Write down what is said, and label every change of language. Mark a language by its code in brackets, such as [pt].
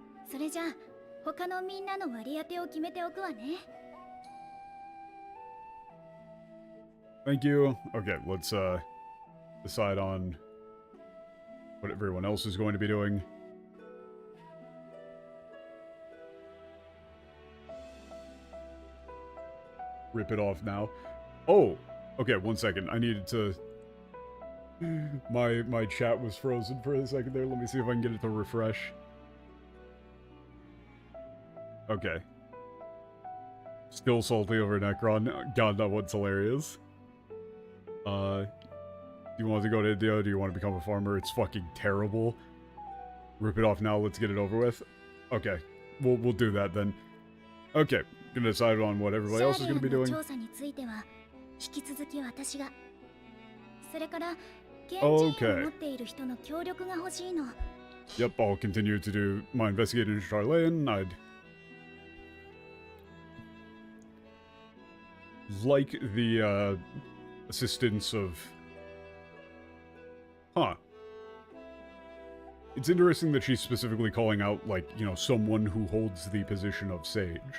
[ja] それじゃあ、他のみんなの割り当てを決めておくわね。 [en] Thank you. Okay, let's decide on what everyone else is going to be doing. Rip it off now. Oh, okay, 1 second. I needed to... My chat was frozen for a second there. Let me see if I can get it to refresh. Okay. Still salty over Necron. God, that one's hilarious. Do you want to go to India? Do you want to become a farmer? It's fucking terrible. Rip it off now. Let's get it over with. Okay. We'll do that then. Okay. Gonna decide on what everybody else is gonna be doing. [ja] 調査については引き続き私が。それから現地を持っている人の協力が欲しいの。 [en] Yep, I'll continue to do my investigating in Sharlaying. I'd like the assistance of... Huh. It's interesting that she's specifically calling out, like, you know, someone who holds the position of sage.